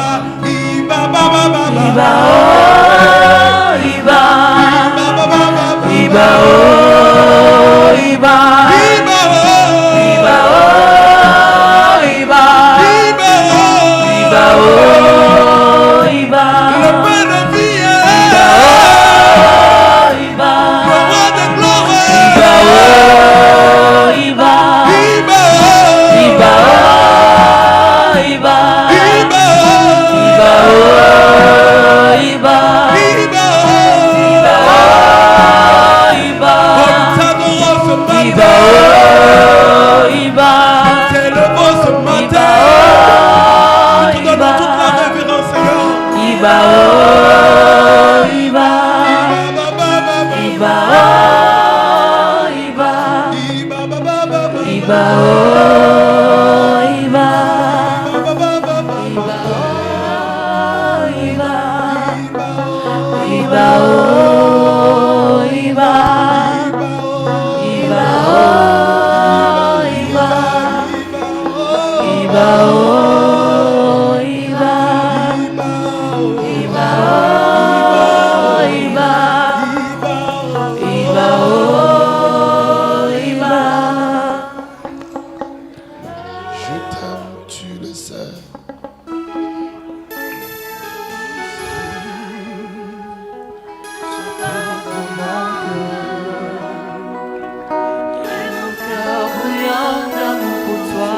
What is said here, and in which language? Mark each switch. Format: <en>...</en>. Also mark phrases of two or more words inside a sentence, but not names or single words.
<yo>Iba, ba, ba, ba, ba. Iba, oh, Iba. Ba, ba, ba, ba, ba. Iba, oh, Iba. Iba, oh. Iba, oh, Iba. Iba, oh. Iba, oh, Iba.</yo> <fr>Le pain de vie,</fr> <yo>Iba, oh, Iba.</yo> <fr>le roi de gloire.</fr> <yo>Iba, oh, Iba. Iba, oh. Iba, oh, Iba. Iba, oh. Iba, oh, Iba. Iba, oh. Iba, oh, Iba.</yo> <fr>Oh, nous t'adorons ce matin.</fr> <yo>Iba, oh, Iba.</yo> <fr>T'élevons ce matin.</fr> <yo>Iba,</yo> <fr>Nous te donnons toute la révérence, Seigneur.</fr> <yo>Iba, oh, Iba. Ba, ba, ba, ba, ba. Iba, oh, Iba. Iba, ba, ba, ba, ba. Iba, oh, Iba. Ba, ba, ba, ba, ba. Iba, oh, Iba. Iba, oh. Iba, oh, Iba. Iba, oh. Iba, oh, Iba. Iba, Iba, oh. oh, Iba. Iba, oh. Iba, oh, Iba. Iba, oh, Iba.</yo> <fr>Je t'aime, tu le sais. Et mon cœur bouillonne d'amour pour toi.</fr>